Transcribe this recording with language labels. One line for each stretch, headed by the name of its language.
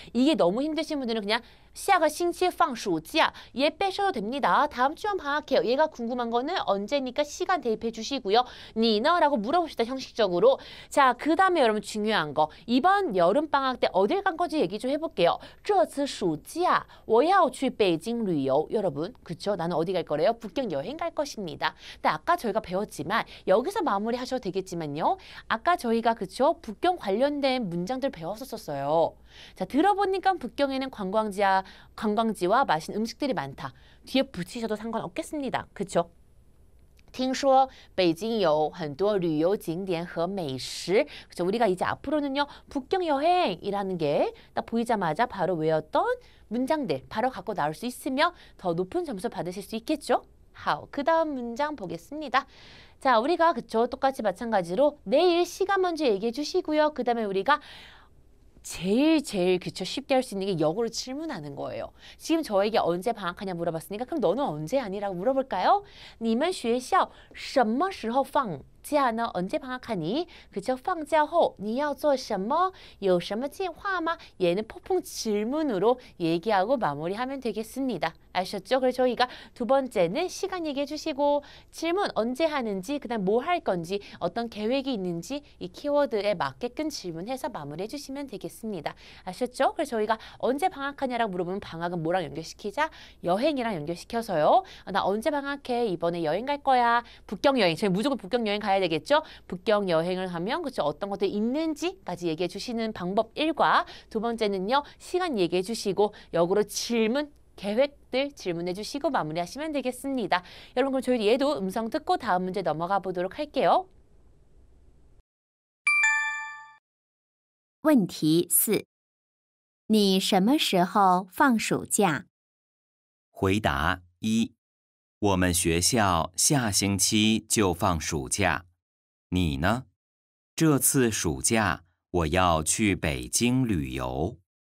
Korean: 이게 너무 힘드신 분들은 그냥
Chinese: 下个星期放暑假.
Korean: 얘 빼셔도 됩니다. 다음 주만 방학해요. 얘가 궁금한 거는 언제니까 시간 대입해 주시고요.
Chinese: 你呢?
Korean: 라고 물어봅시다. 형식적으로. 자, 그 다음에 여러분 중요한 거. 이번 여름방학 때 어딜 간 건지 얘기 좀 해볼게요.
Chinese: 这次暑假我要去北京旅游.
Korean: 여러분, 그쵸? 나는 어디 갈 거래요? 북경 여행 갈 것입니다. 근데 아까 저희가 배웠지만 여기서 마무리 하셔도 되겠지만요. 아까 저희가 그쵸? 북경 관련된 문장들 배웠었어요. 자, 들어보니까 북경에는 관광지와 맛있는 음식들이 많다. 뒤에 붙이셔도 상관없겠습니다. 그쵸?
Chinese: 听说北京有很多旅游景点和美食.
Korean: 그래서 우리가 이제 앞으로는요. 북경 여행이라는 게 딱 보이자마자 바로 외웠던 문장들 바로 갖고 나올 수 있으며 더 높은 점수 받으실 수 있겠죠? 그 다음 문장 보겠습니다. 자, 우리가 그쵸? 똑같이 마찬가지로 내일 시간 먼저 얘기해 주시고요. 그 다음에 우리가 제일 그쵸 쉽게 할 수 있는 게 역으로 질문하는 거예요. 지금 저에게 언제 방학하냐 물어봤으니까 그럼 너는 언제 하니라고 물어볼까요?
Chinese: 你们学校什么时候放假呢?
Korean: 언제 방학하니? 그쵸?
Chinese: 放假后你要做什么? 有什么计划吗?
Korean: 얘는 폭풍 질문으로 얘기하고 마무리하면 되겠습니다. 아셨죠? 그래서 저희가 두 번째는 시간 얘기해 주시고 질문 언제 하는지 그다음 뭐 할 건지 어떤 계획이 있는지 이 키워드에 맞게끔 질문해서 마무리해 주시면 되겠습니다. 아셨죠? 그래서 저희가 언제 방학하냐라고 물어보면 방학은 뭐랑 연결시키자? 여행이랑 연결시켜서요. 나 언제 방학해? 이번에 여행 갈 거야. 북경 여행. 저희 무조건 북경 여행 가야 되겠죠? 북경 여행을 하면 그쵸? 어떤 것들이 있는지까지 얘기해 주시는 방법 1과 두 번째는요. 시간 얘기해 주시고 역으로 질문 계획들 질문해 주시고 마무리하시면 되겠습니다. 여러분 그럼 저희 얘도 음성 듣고 다음 문제 넘어가 보도록 할게요.
Chinese: 问题4：你什么时候放暑假？回答1：我们学校下星期就放暑假。你呢？这次暑假我要去北京旅游。